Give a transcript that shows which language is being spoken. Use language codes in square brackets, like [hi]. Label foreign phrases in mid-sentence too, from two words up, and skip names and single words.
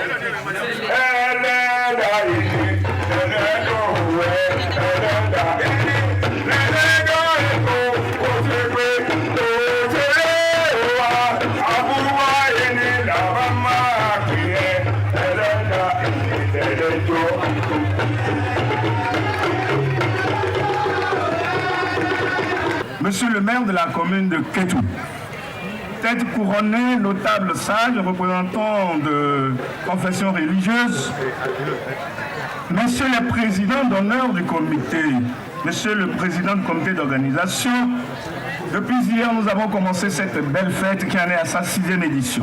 [yo] ẹlẹ́dàá ìrìnlẹ̀ lẹ́jọ́ rẹ̀ ẹlẹ́dàá ìrìnlẹ̀ lẹ́jọ́ kò ṣe pé kò ṣe wá àbúrò ẹni làbá máa pè é ẹlẹ́dàá ìrìnlẹ̀ lẹ́jọ́. [fr] Monsieur le maire de la commune de Kétou, tête couronnée, notable sage, représentant de confession religieuse, Monsieur le président d'honneur du comité, Monsieur le président du comité d'organisation, depuis hier, nous avons commencé cette belle fête qui en est à sa 6e édition.